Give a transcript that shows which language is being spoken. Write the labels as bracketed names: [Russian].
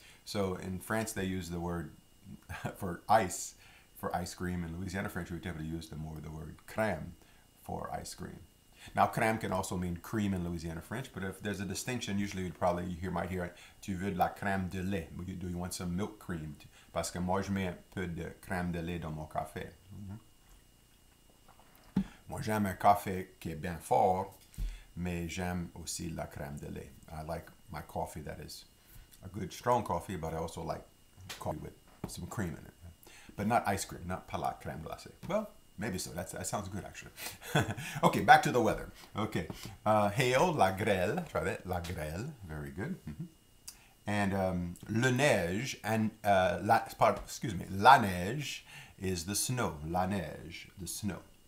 [English] So in France, they use the word for ice cream. In Louisiana French, we typically use the word crème for ice cream. Now, crème can also mean cream in Louisiana French, but if there's a distinction, usually you might hear, [French] tu veux de la crème de lait? [English] Do you want some milk cream? [French] Parce que moi, je mets un peu de crème de lait dans mon café. Moi, j'aime un café qui est bien fort, mais j'aime aussi la crème de lait. [English] I like my coffee that is a good, strong coffee, but I also like coffee with some cream in it. But not ice cream, not [French] pas la crème glacée. [English] Well, maybe so. That sounds good, actually. Okay, back to the weather. Okay. Hail, la grêle. Try that. La grêle. Very good. And le neige, and la neige is the snow. La neige, the snow.